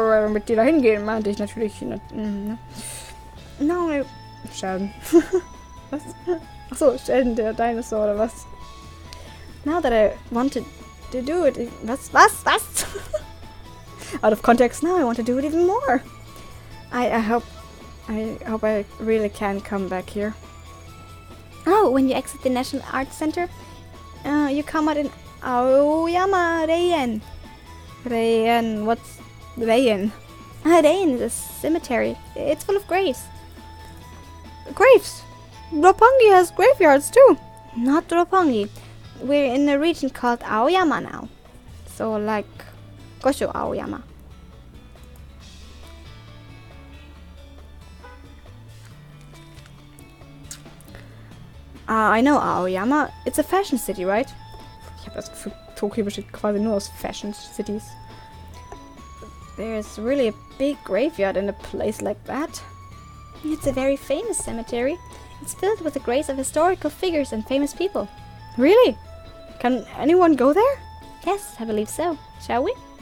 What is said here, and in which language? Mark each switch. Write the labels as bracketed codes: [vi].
[de] Mit dir dahin gehen, meinte ich natürlich. [en] No, Sheldon. [de] Was? Achso, Sheldon, der Dinosaur oder was? [en] Now that I wanted to do it... Was? Out of context, now I want to do it even more. I hope I really can come back here. Oh, when you exit the National Arts Center, you come out in Aoyama Reien. Reien, what's Reien? Reien is a cemetery. It's full of graves. Graves? Roppongi has graveyards too. Not Roppongi. We're in a region called Aoyama now. So like Gosho Aoyama. I know Aoyama. It's a fashion city, right? [de] Ich habe das Gefühl, Tokio besteht quasi nur aus Fashion Cities. [en] There's really a big graveyard in a place like that. It's a very famous cemetery. It's filled with the graves of historical figures and famous people. Really? Can anyone go there? Yes, I believe so. Shall we?